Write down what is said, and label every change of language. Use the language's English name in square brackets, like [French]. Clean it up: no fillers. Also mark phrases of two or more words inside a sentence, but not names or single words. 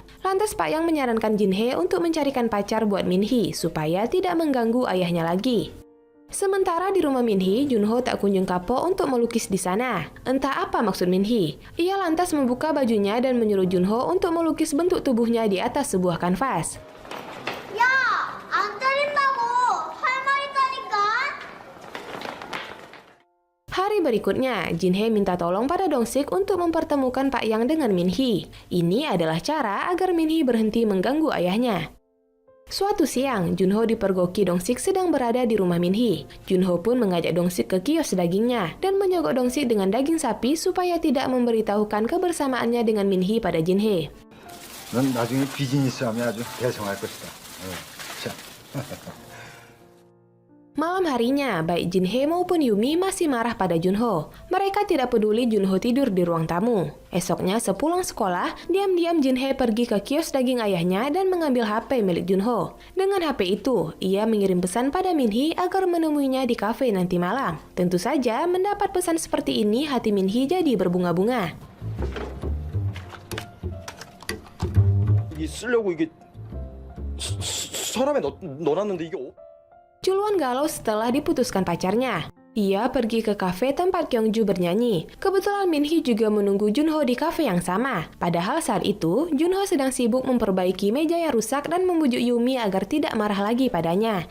[Indonesian] Lantas Pak Yang menyarankan Jinhye untuk mencarikan pacar buat Minhee supaya tidak mengganggu ayahnya lagi. Sementara di rumah Minhee, Junho tak kunjung kapok untuk melukis di sana. Entah apa maksud Minhee. Ia lantas membuka bajunya dan menyuruh Junho untuk melukis bentuk tubuhnya di atas sebuah kanvas. [Korean] 야, 안 때린다고! 할 말 있다니까! [Indonesian] Hari berikutnya, Jinhye minta tolong pada Dongsik untuk mempertemukan Pak Yang dengan Minhee. Ini adalah cara agar Minhee berhenti mengganggu ayahnya. Suatu siang, Junho dipergoki Dongsik sedang berada di rumah Minhee. Junho pun mengajak Dongsik ke kios dagingnya dan menyogok Dongsik dengan daging sapi supaya tidak memberitahukan kebersamaannya dengan Minhee pada Jinhye. [Korean] 넌 나중에 비즈니스 하면 아주 대성할 것이다. 자. [Indonesian] Malam harinya, baik Jinhye maupun Yumi masih marah pada Junho. Mereka tidak peduli Junho tidur di ruang tamu. Esoknya sepulang sekolah, diam-diam Jinhye pergi ke kios daging ayahnya dan mengambil HP milik Junho. Dengan HP itu, ia mengirim pesan pada Minhee agar menemuinya di kafe nanti malam. Tentu saja, mendapat pesan seperti ini hati Minhee jadi berbunga-bunga. [Korean] 이게 쓰려고 이게 서랍에 넣어놨는데 이게 [Indonesian] Chulwon galau setelah diputuskan pacarnya. Ia pergi ke kafe tempat Kyungju bernyanyi. Kebetulan Minhee juga menunggu Junho di kafe yang sama. Padahal saat itu, Junho sedang sibuk memperbaiki meja yang rusak dan membujuk Yumi agar tidak marah lagi padanya.